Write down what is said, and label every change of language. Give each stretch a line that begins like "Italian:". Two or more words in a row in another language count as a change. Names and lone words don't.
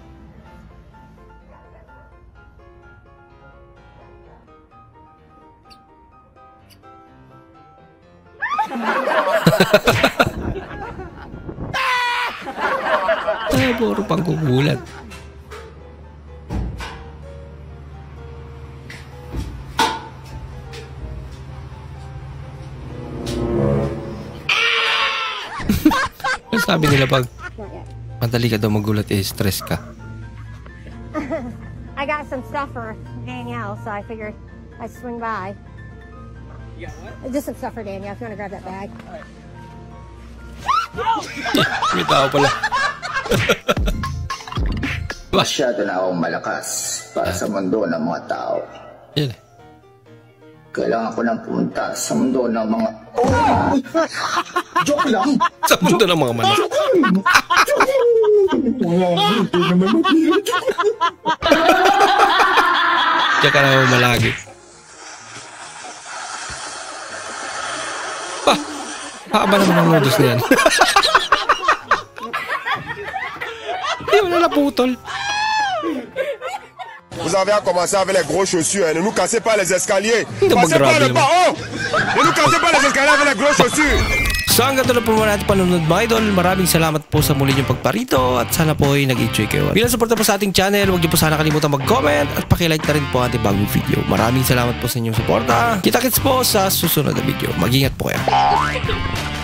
Filipino: Puro pang kukulat. Sabi nila pag madali ka daw magulat stress ka.
English: I got some stuff for Danielle, so I figured I'd swing by. You got what? Just some stuff for Danielle, if you want to grab that bag.
Filipino: May tao pala. Masyado na akong malakas para sa mundo ng mga tao. Yan. Kailangan ko lang pumunta sa mundo ng mga... Joke lang! Sa mundo ng mga manok. Diyan ka naman malagi. Haba naman ang modus na yan. Hindi mo na naputol.
French: Vous avez à commencer avec les grosses chaussures, hein. Ne nous cassez pas les escaliers.
Filipino: Hindi
French: Passez par
Filipino: mag-grabe
French: le bas. Oh! Ne nous cassez pas les escaliers avec les grosses chaussures.
Filipino: So hanggang doon na po muna natin panunod mga idol. Maraming salamat po sa muli niyong pagparito at sana po ay nag-enjoy kayo. Bilang suporta po sa ating channel, huwag niyo po sana kalimutan mag-comment at pakilike na rin po ang ating bagong video. Maraming salamat po sa inyong suporta. Kita-kits po sa susunod na video. Mag-ingat po kayo.